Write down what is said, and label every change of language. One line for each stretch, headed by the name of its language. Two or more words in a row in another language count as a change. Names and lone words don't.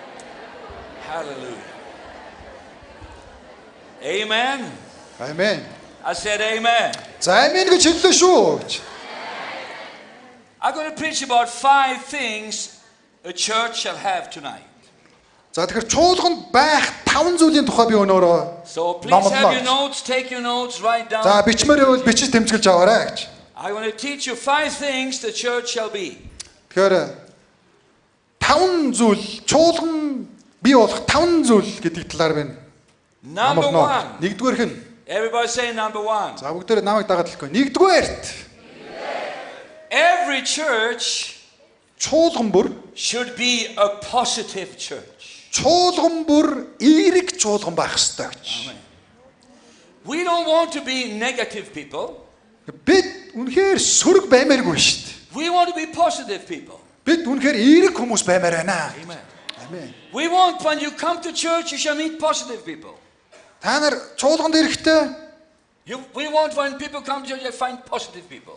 English: Hallelujah. Amen.
Mongolian: Амен.
English: I said amen.
Mongolian: За амин гэж хэллээ шүү.
English: I'm going to preach about 5 things a church shall have tonight.
Mongolian: За тэгэхээр чуулганд байх 5 зүйлийн тухай би өнөөрөө
English: So please have your
Mongolian: номлоо.
English: notes, take your notes, write down.
Mongolian: За бичмээр байвал бичиж тэмцгэлж аваарай гэж.
English: I'm going to teach you 5 things the church shall be.
Mongolian: Тэгэхээр 5 зүйл чуулган бий болох 5 зүйл гэдэг талаар байна.
English: Number 1.
Mongolian: Нэгдүгээрх нь
English: Everybody say number 1.
Mongolian: за бүгдээр намайг дагаад хэлэхгүй. Нэгдүгээрт
English: Every church
Mongolian: чуулган бүр
English: should be a positive church.
Mongolian: чуулган бүр эерэг чуулган байх ёстой гэж.
English: We don't want to be negative people.
Mongolian: Бид үнэхээр сөрөг баймааргүй шүү дээ.
English: We want to be positive people.
Mongolian: Бид үнэхээр эерэг хүмүүс баймаар байна.
English: Amen.
Mongolian: Амен.
English: We want when you come to church, you shall meet positive people.
Mongolian: Та нар чуулганд ирэхдээ
English: We want when people come to church, you find positive people.